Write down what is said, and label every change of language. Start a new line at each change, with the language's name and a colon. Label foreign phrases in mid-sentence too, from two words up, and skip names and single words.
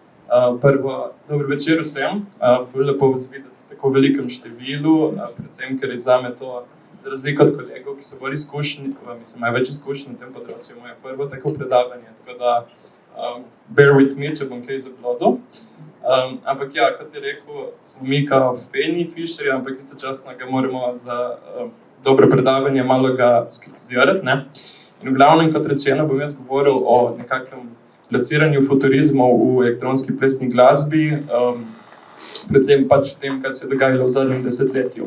Slovenian: Prvo, dober večer vsem. Lepo vas videti v tako velikem številu, predvsem, ker je zame to razlika od kolegov, ki so bolj izkušeni, imajo več izkušenj na tem področju, moje prvo tako predavanje, tako da
English: bear with me,
Slovenian: če bom kaj zablodil. Ampak ja, kot je rekel, smo mi kao feni Fischerja, ampak istočasno ga moramo za dobro predavanje malo ga skritizirati, ne? In v glavnem, kot rečeno, bom jaz govoril o nekakvem lociranju futurizmov v elektronski plesni glasbi, predvsem pač tem, kaj se je dogajalo v zadnjem desetletju.